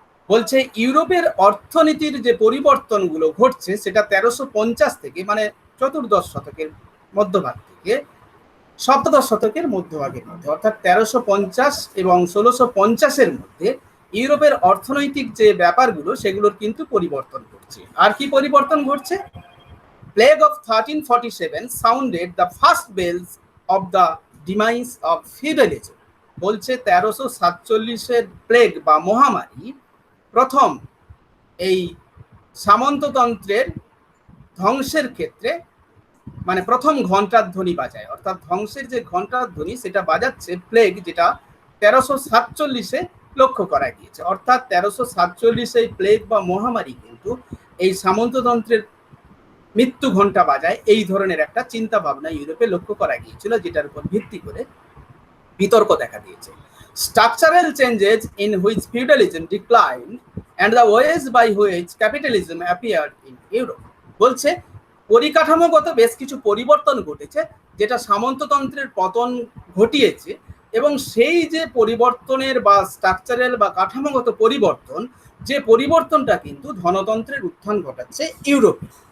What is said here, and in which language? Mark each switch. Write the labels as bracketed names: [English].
[Bangla] বলছে ইউরোপের অর্থনীতির যে পরিবর্তনগুলো ঘটছে সেটা 1350 থেকে, মানে চতুর্দশ শতকের মধ্যভাগ থেকে সপ্তদশ শতকের মধ্যভাগের মধ্যে, অর্থাৎ 1350 এবং 1650-এর মধ্যে ইউরোপের অর্থনৈতিক যে ব্যাপারগুলো সেগুলোর কিন্তু পরিবর্তন ঘটছে। আর কি পরিবর্তন ঘটছে? [English] Plague of 1347 sounded the first bells of the demise of feudalism। [Bangla] বলছে 1347-এর প্লেগ বা মহামারী প্রথম এই সামন্ততন্ত্রের ধ্বংসের ক্ষেত্রে, মানে প্রথম ঘন্টার ধ্বনি বাজায়। অর্থাৎ ধ্বংসের যে ঘন্টার ধ্বনি সেটা বাজাচ্ছে প্লেগ, যেটা 1347-এ লক্ষ্য করা গিয়েছে। অর্থাৎ 1347 এই প্লেগ বা মহামারী কিন্তু এই সামন্ততন্ত্রের মৃত্যু ঘন্টা বাজায়, এই ধরনের একটা চিন্তা ভাবনা ইউরোপে লক্ষ্য করা গিয়েছিল, যেটার উপর ভিত্তি করে বিতর্ক দেখা দিয়েছে। [English] Structural changes in which feudalism decline and the ways by which capitalism appeared in Europe। [Bangla] বলছে পরিকাঠামোগত বেশ কিছু পরিবর্তন ঘটেছে যেটা সামন্ততন্ত্রের পতন ঘটিয়েছে, এবং সেই যে পরিবর্তনের বা স্ট্রাকচারাল বা কাঠামোগত পরিবর্তন, যে পরিবর্তনটা কিন্তু ধনতন্ত্রের উত্থান ঘটাচ্ছে ইউরোপে।